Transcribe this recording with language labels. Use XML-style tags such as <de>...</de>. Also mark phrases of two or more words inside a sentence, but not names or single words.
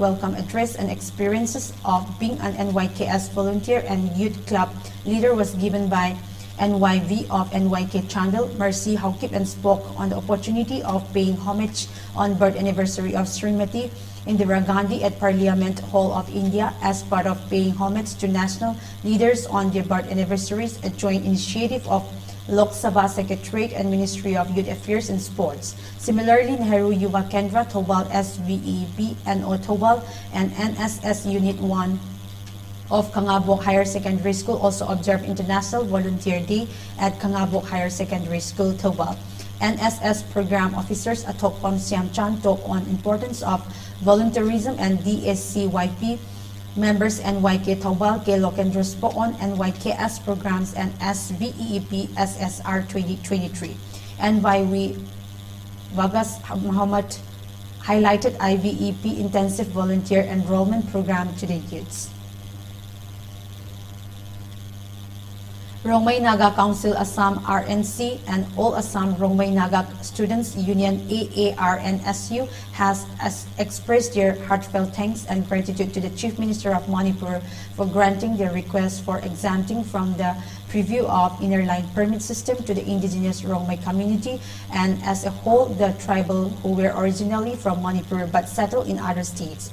<en>Welcome address and experiences of being an NYKS volunteer and youth club leader was given by NYV of NYK Chandel, Mercy Haukip, and spoke on the opportunity of paying homage on birth anniversary of Srimati Indira Gandhi at Parliament Hall of India as part of paying homage to national leaders on their birth anniversaries, a joint initiative of Lok Sabha Secretariat and Ministry of Youth Affairs and Sports. Similarly, Nehru Yuva Kendra, Thobal SVEB, NO Thobal, and NSS Unit 1 of Kangabok Higher Secondary School also observed International Volunteer Day at Kangabok Higher Secondary School, Thobal. NSS program officers Atokpam Siam Chan talk on importance of volunteerism, and DSCYP members NYK Thobal, K Lokendra spoke on NYKS programs and SVEEP SSR 2023. NYV Vagas Muhammad highlighted IVEP intensive volunteer enrollment program to the youths. Rongmei Naga Council Assam RNC and All Assam Rongmei Naga Students Union AARNSU has expressed their heartfelt thanks and gratitude to the Chief Minister of Manipur for granting their request for exempting from the preview of inner line permit system to the indigenous Rongmei community and as a whole the tribal who were originally from Manipur but settled in other states.</en>